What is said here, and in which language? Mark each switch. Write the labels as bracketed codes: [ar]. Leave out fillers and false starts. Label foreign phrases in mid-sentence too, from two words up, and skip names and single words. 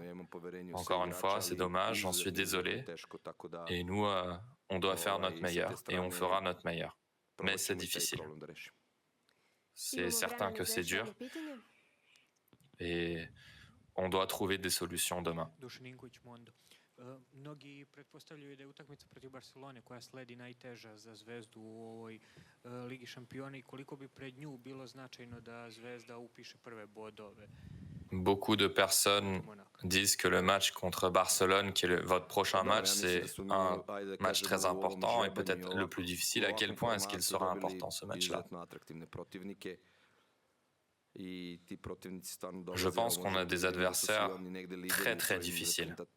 [fr] Encore une fois, c'est dommage, j'en suis désolé. Et nous, on doit faire notre meilleur et on fera notre meilleur. Mais c'est difficile. C'est certain que c'est dur. Et on doit trouver des solutions demain. [sr] Mnogi pretpostavljaju da je utakmica protiv Barcelone koja sledi najteža za Zvezdu u ovoj Ligi šampiona i koliko bi pred nju bilo značajno da Zvezda upiše prve bodove. [fr] Beaucoup de personnes disent que le match contre Barcelone, qui est votre prochain match, c'est un match très important et peut-être le plus difficile. À quel point est-ce qu'il sera important ce match-là? Je pense qu'on a des adversaires très très difficiles.